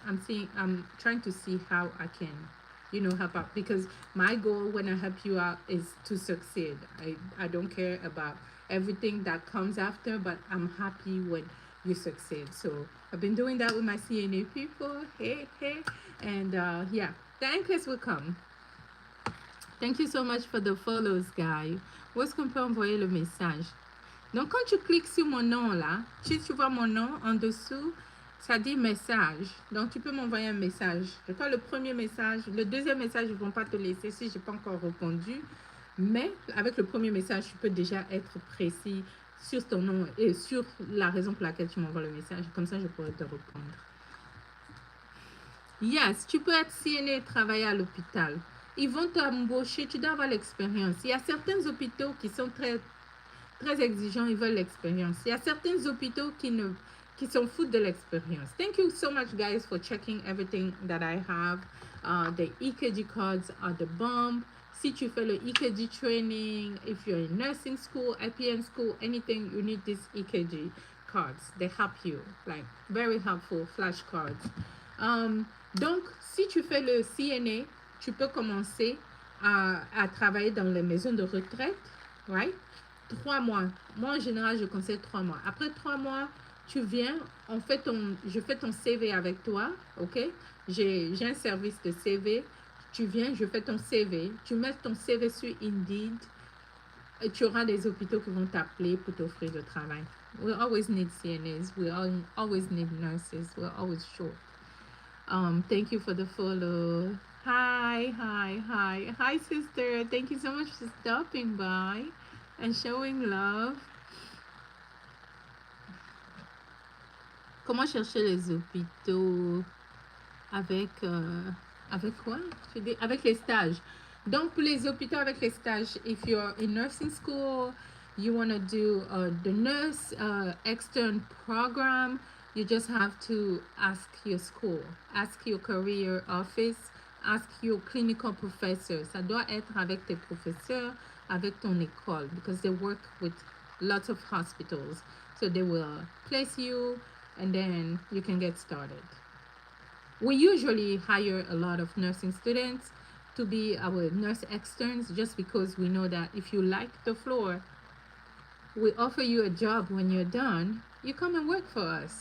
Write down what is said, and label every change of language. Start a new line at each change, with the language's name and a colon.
English: I'm trying to see how I can help out, because my goal when I help you out is to succeed. I don't care about everything that comes after, but I'm happy when you succeed. So I've been doing that with my CNA people. Hey, and yeah, the NCLEX will come. Thank you so much for the follows, guys.
French: Où est-ce qu'on peut envoyer le message? Donc, quand tu cliques sur mon nom là, si tu vois mon nom en dessous, ça dit message. Donc, tu peux m'envoyer un message. Je crois le premier message, le deuxième message, ils ne vont pas te laisser si je n'ai pas encore répondu. Mais avec le premier message, tu peux déjà être précis sur ton nom et sur la raison pour laquelle tu m'envoies le message. Comme ça, je pourrais te répondre. Yes, tu peux être CNA et travailler à l'hôpital. Ils vont t'embaucher, tu dois avoir l'expérience. Il y a certains hôpitaux qui sont très, très exigeants, ils veulent l'expérience. Il y a certains hôpitaux qui s'en foutent de l'expérience.
English: Thank you so much, guys, for checking everything that I have. The EKG cards are the bomb.
French: Si tu fais le EKG training,
English: if you're in nursing school, IPN school, anything, you need these EKG cards. They help you, like very helpful flashcards.
French: Donc, si tu fais le CNA, tu peux commencer à travailler dans les maisons de retraite, right? 3 mois. Moi, en général, je conseille 3 mois. Après 3 mois, Tu viens, je fais ton CV avec toi, ok? J'ai un service de CV. Tu viens, je fais ton CV. Tu mets ton CV sur Indeed. Et tu auras des hôpitaux qui vont t'appeler pour t'offrir du travail.
English: We always need CNAs. Always need nurses. We're always short. Thank you for the follow. Hi, hi, hi. Hi, sister. Thank you so much for stopping by and showing love.
French: Comment chercher les hôpitaux avec avec quoi? Avec les stages. Donc pour les hôpitaux avec les stages,
English: if you're in nursing school, you want to do the nurse extern program, you just have to ask your school, ask your career office, ask your clinical professor.
French: Ça doit être avec tes professeurs, avec ton école,
English: because they work with lots of hospitals. So they will place you and then you can get started. We usually hire a lot of nursing students to be our nurse externs just because we know that if you like the floor, we offer you a job when you're done, you come and work for us.